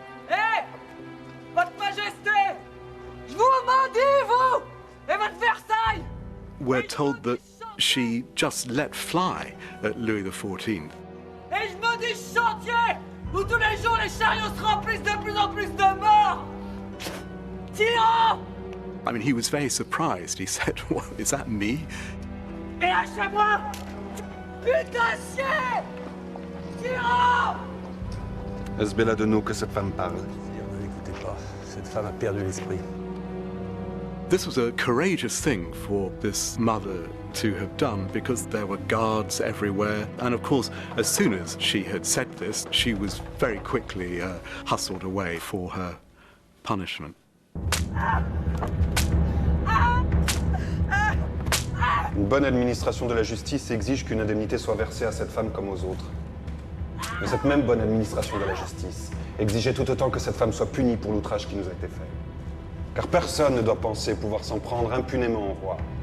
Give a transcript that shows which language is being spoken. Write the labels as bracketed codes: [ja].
[fr] Eh, votre majesté, je vous maudis, vous, et votre Versailles. [en] We're told that she just let fly at Louis XIV. [fr] Et je maudis ce chantier où tous les jours les chariots se remplissent de plus en plus de morts. Tyrans! [en] I mean, he was very surprised. He said, "What, is that me?" [fr] Et lâchez-moi! Putain de chien! Tyrans! Est-ce Bella de nous que cette femme parle? Ne l'écoutez pas, cette femme a perdu l'esprit. [en] This was a courageous thing for this mother to have done because there were guards everywhere. And of course, as soon as she had said this, she was very quickly hustled away for her punishment. [fr] Une bonne administration de la justice exige qu'une indemnité soit versée à cette femme comme aux autres. Mais cette même bonne administration de la justice exigeait tout autant que cette femme soit punie pour l'outrage qui nous a été fait. Car personne ne doit penser pouvoir s'en prendre impunément au roi.